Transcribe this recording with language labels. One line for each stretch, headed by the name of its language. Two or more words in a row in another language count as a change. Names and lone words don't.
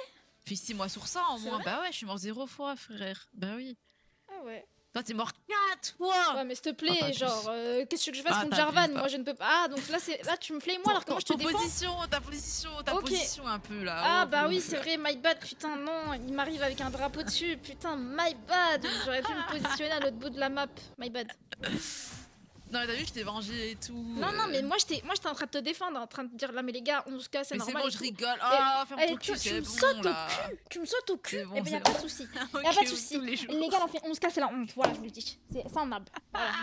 French: Fais 6 mois sur ça, en C'est moins. vrai Bah ouais, je suis mort 0 fois, frère. Bah oui. Ah ouais. Toi, t'es mort 4 fois. Ouais, mais s'il te Ah, plaît, t'as genre, qu'est-ce que je fasse Ah, contre t'as Jarvan? abusé, Moi, je ne peux pas. Ah, donc là, tu me flames moi alors que moi, je te défends. ta Ok. position un peu là. Ah, Oh, bah oh, oui, oh. c'est vrai,
English: my bad,
French: putain, non, il m'arrive avec un drapeau dessus, putain,
English: my bad.
French: J'aurais pu me positionner à l'autre bout de la map,
English: my bad.
French: Non, mais t'as vu, je t'ai vengé et tout. Non, mais moi, j'étais en train de te défendre, en train de dire là, mais les gars, 11K, c'est Mais c'est normal. bon, et je tout. rigole. Ah, ferme ton Et cul, tu c'est me bon sautes au là. cul, tu me sautes au cul, C'est bon, et ben y a c'est pas bon. de soucis. Ok, Y a pas de soucis. tous les jours. Les gars, on fait 11K, c'est la honte, voilà, je vous le dis. C'est un nab. Voilà.